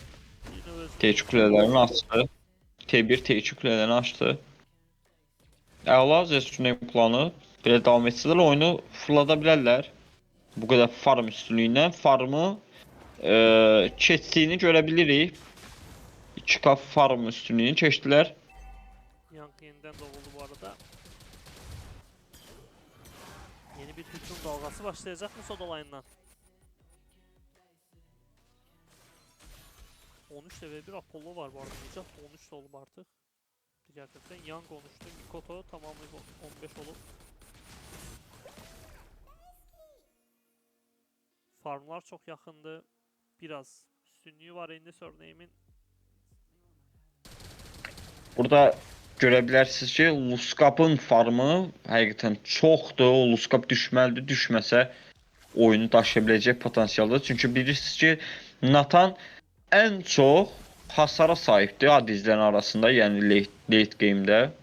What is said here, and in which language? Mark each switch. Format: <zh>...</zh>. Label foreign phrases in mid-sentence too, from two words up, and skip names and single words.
<tr>T2 kulelerini açtı. T1, T2 kulelerini açtı.</tr> <az>Əla Zestrun'un planı belə davam etsələr oyunu fırlada bilərlər. Bu qədər farm üstünlüyündən farmı keçdiyini görə bilirik. 2K farm üstünlüyünü keçdilər.</az> <tr>Young yeniden doğuldu bu arada. Yeni bir hücum dalgası başlayacak mı Soda Line'dan? 13 level bir Apollo var bu arada. Necah 13 de olup artık. Gerçekten Young 13'tü. Mikoto tamamıyla 15 olup. Farmlar çok yakındı. Biraz üstünlüğü var elinde Surname'in.</tr> <az>Burada görə bilərsiniz ki, Luskapın farmı həqiqətən çoxdur. O Luskap düşməlidir. Düşməsə oyunu daşıya biləcək potansiyaldır. Çünki bilirsiniz ki, Nathan ən çox hasara sahibdir adizlərin arasında, yəni</az> <en>late game'də.</en>